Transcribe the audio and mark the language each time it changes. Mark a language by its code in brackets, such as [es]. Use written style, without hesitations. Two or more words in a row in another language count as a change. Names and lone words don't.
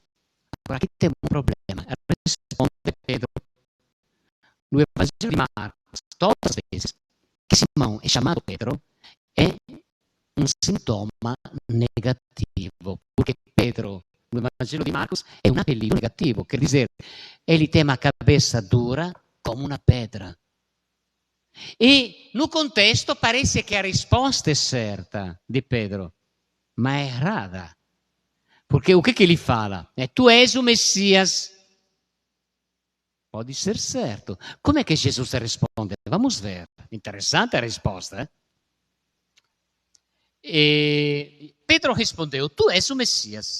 [pt] Agora aqui tem um problema. Responde Pedro no Evangelho de Marcos, todas as vezes que Simão é chamado Pedro, é um sintoma negativo. Porque Pedro, no Evangelho de Marcos, é um apelido negativo. Quer dizer, ele tem uma cabeça dura como uma pedra. E no contesto parece [it] che a risposta è certa di Pedro, ma è errada. [pt] Porque o que ele fala? Tu és o Messias. Pode ser certo. Como é que Jesus responde? Vamos ver. Interessante a risposta. E Pedro respondeu, tu és o Messias.